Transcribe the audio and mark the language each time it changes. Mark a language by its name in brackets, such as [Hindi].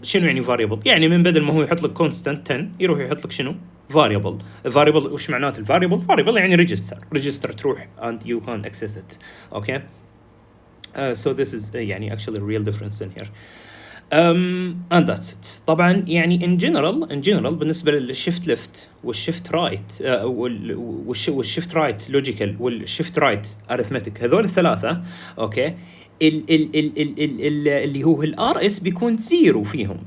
[Arabic] شنو يعني variable؟ يعني من بدل ما هو يحط لك constant 10 يروح يحط لك شنو؟ variable. وش معنات variable يعني register تروح [English] and you can access it. [Arabic] okay. [English] So this is [Arabic] يعني [English] actually a real difference in here. And that's it. [Arabic] طبعا يعني [English] in general [Arabic] بالنسبة للشيفت ليفت والشيفت رايت والشيفت رايت لوجيكال والشيفت رايت ارثمتيك، هذول الثلاثة اوكي اللي هو الار اس بيكون زيرو فيهم.